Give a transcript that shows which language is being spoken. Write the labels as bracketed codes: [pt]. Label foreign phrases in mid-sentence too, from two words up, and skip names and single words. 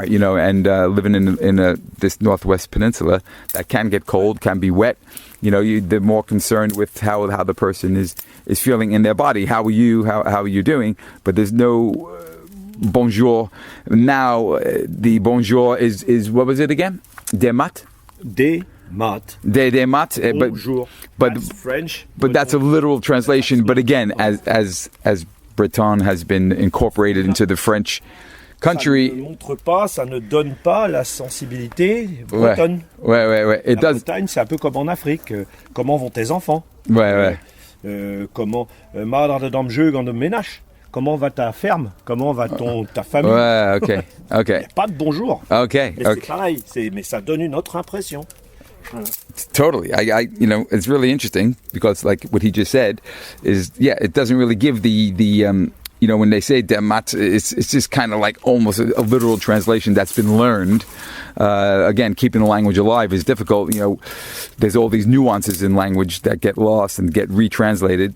[en] And living in this Northwest Peninsula that can get cold, can be wet. They're more concerned with how the person is feeling in their body. How are you? How are you doing? But there's no bonjour. Now the bonjour is what was it again? [br] Demat. Diomede. Demat. [fr] Bonjour. [en] That's French. But that's a literal translation. But again, as Breton has been incorporated into the French country. [fr] Ça ne montre pas, ça ne donne pas la sensibilité bretonne. Ouais. It La [en] does. [fr] Bretagne, c'est un peu comme en Afrique. Comment vont tes enfants? Ouais. Comment madre de damjeu gant de ménage? Comment va ta ferme? Comment va ta famille? Ouais, okay. Il n'y a pas de bonjour. [en] Okay. [fr] Mais c'est pareil, mais ça donne une autre impression. [en] Totally. I it's really interesting because like what he just said is, it doesn't really give the when they say demat, it's just kind of like almost a literal translation that's been learned. Again, keeping the language alive is difficult. There's all these nuances in language that get lost and get retranslated.